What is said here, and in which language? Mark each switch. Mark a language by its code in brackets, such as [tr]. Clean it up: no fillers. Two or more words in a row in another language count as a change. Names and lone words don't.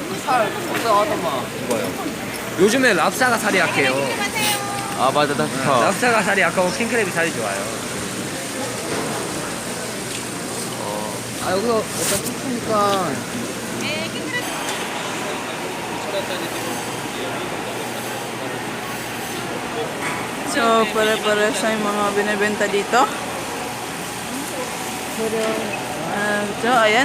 [ko] 이거요. 요즘에 랍스타가 살이 약해요. 아, 맞아, 나 좋다. 랍스타가 살이 약하고 킹크랩이 살이 좋아요. 아, 여기서 일단 툭하니까. [tl] So, pare-pare sa yung mga binibenta dito. So, ayan.